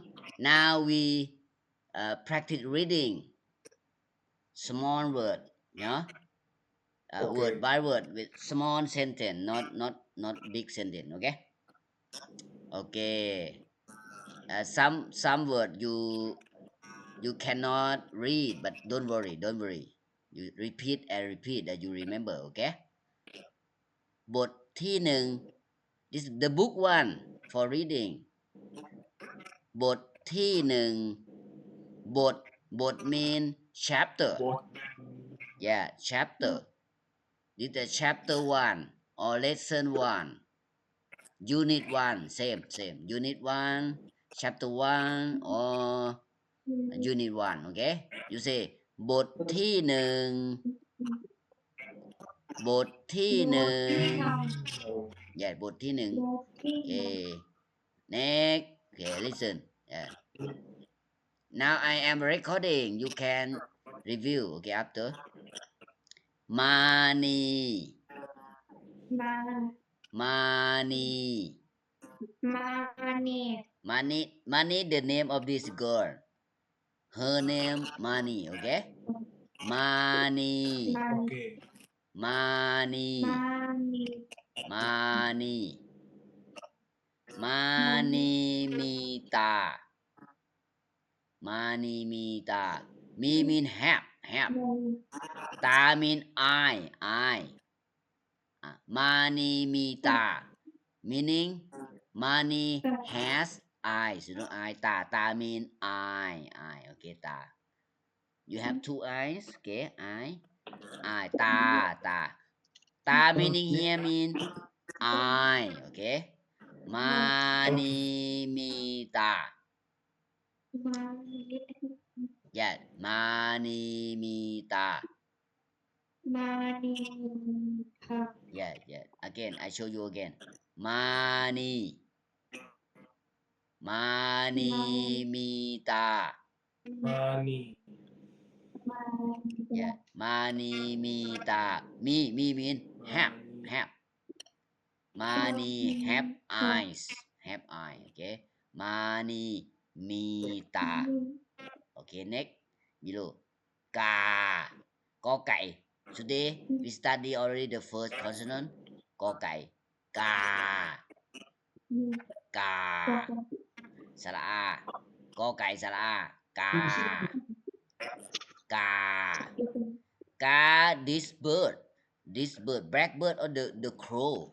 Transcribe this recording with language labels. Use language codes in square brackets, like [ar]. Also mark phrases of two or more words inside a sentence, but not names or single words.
[en] Now we practice reading small word, word by word with small sentence, not big sentence, okay? Okay. Some word you cannot read, but don't worry. You repeat that you remember, okay? [th] บทที่1 [en] This is the book 1 for reading [th] บทที่1บท [en] mean chapter yeah chapter this is chapter 1 or lesson 1 unit 1 same unit 1 chapter 1 or unit 1 okay you say [th] บทที่ 1บทที่1 [en] yeah [th] บทที่1 [en] okay next okay listen yeah now I am recording you can review okay after money money the name of this girl her name money okay money money [th] มีตามี [en] mean have ตา mean eye money [th] มีตา [en] meaning money has eyes you know eye ตา mean eye okay ตา you have 2 eyes okay eye ตา meaning here mean eye okay money [th] มีตา [en] yeah money [th] มีตา [en] yeah again I show you again money [th] มีตา [en] yeah money [th] มีตา [en] me mean have money have eyes okay money [th] มีตา [en] okay next below [th] กอไก่ [en] today we study already the first consonant [th] กอไก่กาสระอากอไก่สระอากา [en] this bird blackbird or the crow